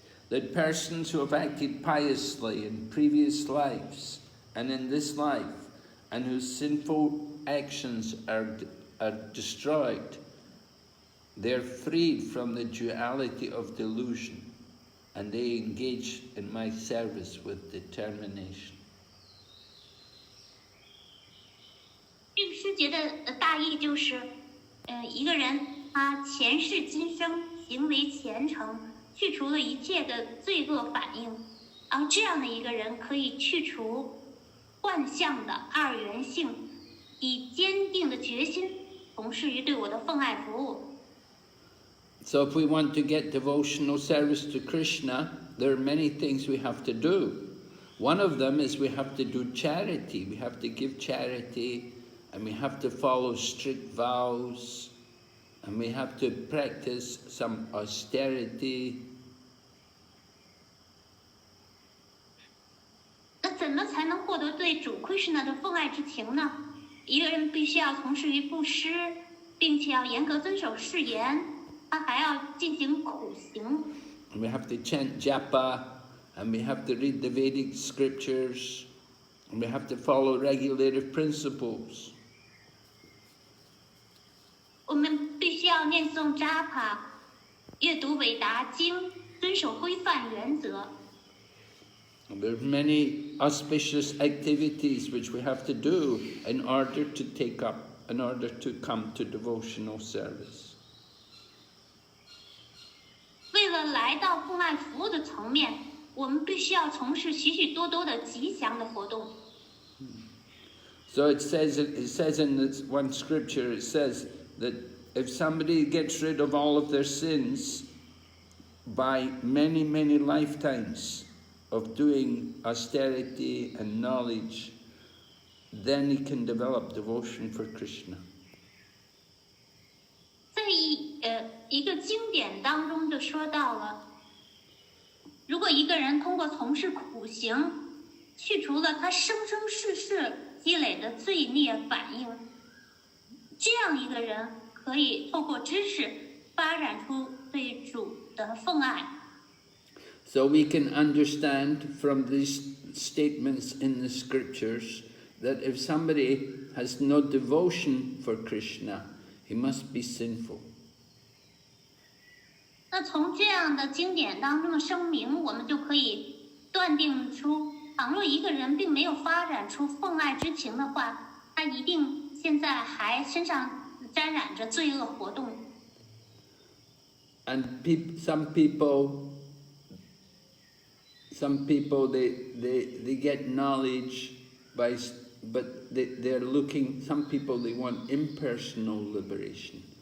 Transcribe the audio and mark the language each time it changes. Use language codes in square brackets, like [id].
[en] That persons who have acted piously in previous lives and in this life, and whose sinful actions are destroyed, they're freed from the duality of delusion, and they engage in my service with determination. [zh] 这个诗节的大意就是，一个人他前世今生行为虔诚，去除了一切的罪恶反应，然后这样的一个人可以去除幻象的二元性，以坚定的决心从事于对我的奉爱服务。 [en] So if we want to get devotional service to Krishna, there are many things we have to do. One of them is we have to do charity. We have to give charity, and we have to follow strict vows, and we have to practice some austerity. [zh] 那怎么才能获得对主 Krishna 的奉爱之情呢？一个人必须要从事于布施，并且要严格遵守誓言，他还要进行苦行。 [en] And we have to chant japa, and we have to read the Vedic scriptures, and we have to follow regulative principles. [zh] 我们必须要念诵扎帕，阅读韦达经，遵守规范原则。 [en] There are many auspicious activities which we have to do in order to come to devotional service. [zh] 为了来到奉爱服务的层面，我们必须要从事许许多多的吉祥的活动。 [en] So it says in this one scripture, it says that if somebody gets rid of all of their sins by many, many lifetimes of doing austerity and knowledge, then he can develop devotion for Krishna. [zh] 在一个经典当中就说到了，如果一个人通过从事苦行，去除了他生生世世积累的罪孽反应，这样一个人可以透过知识发展出对主的奉爱。 [en] So we can understand from these statements in the scriptures that if somebody has no devotion for Krishna, he must be sinful. [zh] 那从这样的经典当中的声明，我们就可以断定出，倘若一个人并没有发展出奉爱之情的话，他一定现在还身上沾染着罪恶活动。 [en] And some people they get knowledge but they're looking. Some people they want impersonal liberation.